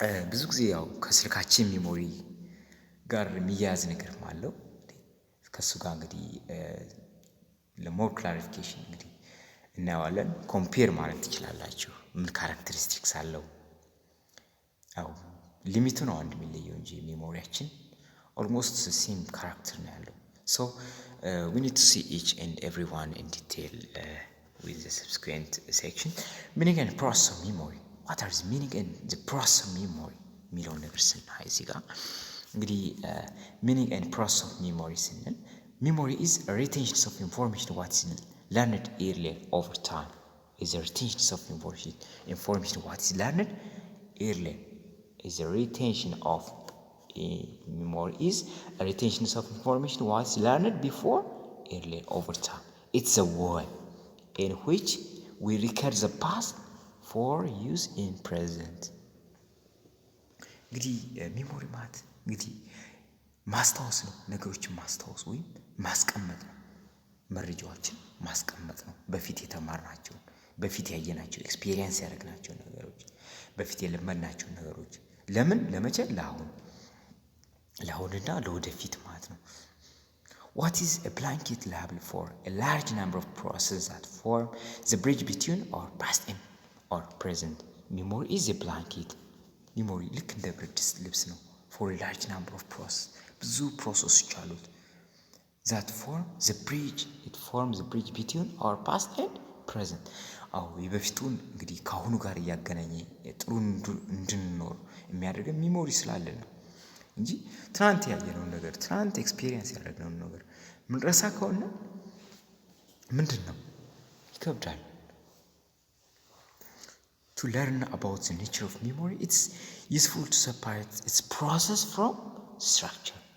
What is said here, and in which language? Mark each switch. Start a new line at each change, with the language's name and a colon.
Amharic: ብዙ ጊዜ ያው ከስልካችን ሚሞሪ ጋር የሚያያዝ ነገር አለው። ከሱ ጋር እንግዲህ ለሞር ክላሪፊኬሽን እንግዲህ እናየዋለን። ኮምፔር ማለት ትችላላችሁ። ምን ካራክተሪስቲክስ አለው? ያው ሊሚቱ ነው አንድ የሚለየው እንጂ ሚሞሪያችን ኦልሞስት ሴም ካራክተር ነው ያለው። ሶ
English: we need to see each and every one in detail with the subsequent section. Meaning and process of memory. What are the meaning and the process of memory?
Amharic: የሚለውን ነገር ስናይ እዚህ ጋር እንግዲህ
English: meaning and process of memory
Amharic: ስንል
English: memory is a retention of information what is learned earlier over time. Is a retention of information what is learned earlier. Is a retention of memory is a retention of information what is learned before earlier over time. It's a way in which we record the past for use in present.
Amharic: እንግዲህ ሚሞሪ ማለት እንግዲህ ማስታወስ ነው። ነገሮችን ማስታወስ ወይም ማስቀመጥ ነው። መረጃዎችን ማስቀመጥ ነው። በፊት የተማርናቸው፣ በፊት ያየናቸው፣ ኤክስፒሪየንስ ያደረግናቸው ነገሮች፣ በፊት የለመድናቸው ነገሮች ለምን ለመቼ ለአሁንና ለወደፊት ማለት ነው።
English: What is a blanket label for a large number of processes that form the bridge between our past and our present? Memory is a blanket. Memory
Amharic: ልክ እንደ ብርድ ልብስ ነው።
English: for a large number of processes
Amharic: ብዙ ፕሮሰሶች አሉት።
English: that form the bridge. It forms the bridge between our past and present.
Amharic: አዎ የበፊቱን እንግዲህ ከአሁኑ ጋር እያገናኘ ጥሩ እንድንኖር የሚያደርገን ሚሞሪ ስላለን ነው እንጂ ትናንት ያየነውን ነገር ትናንት ኤክስፒሪየንስ ያደረግነውን ነገር ምንረሳ ከሆነ ምንድን ነው ይከብዳል።
English: To learn about the nature of memory, it's useful to separate its process from structure.